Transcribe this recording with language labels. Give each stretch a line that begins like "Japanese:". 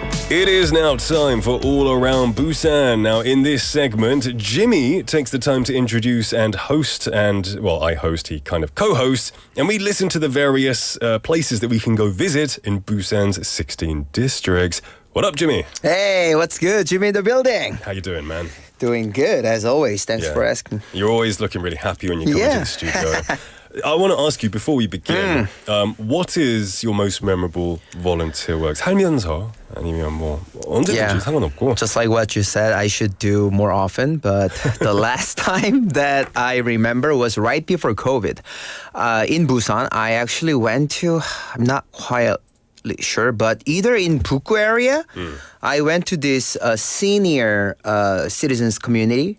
English: It is now time for All Around Busan. Now, in this segment, Jimmy takes the time to introduce and host, I host, he kind of co-hosts, and we listen to the various places that we can go visit in Busan's 16 districts. What up, Jimmy? Hey, what's good? Jimmy in the building. How you doing, man? Doing good, as always. Thanks for asking. You're always looking really happy when you come into the studio. I want to ask you before we begin, what is your most memorable volunteer work?
Korean: 살면서 아니면 뭐 언제든지 상관없고.
English: Just like what you said, I should do more often. But the last time that I remember was right before COVID. In Busan, I actually went to, I'm not quite sure, but either in Buku area, I went to this senior citizens community.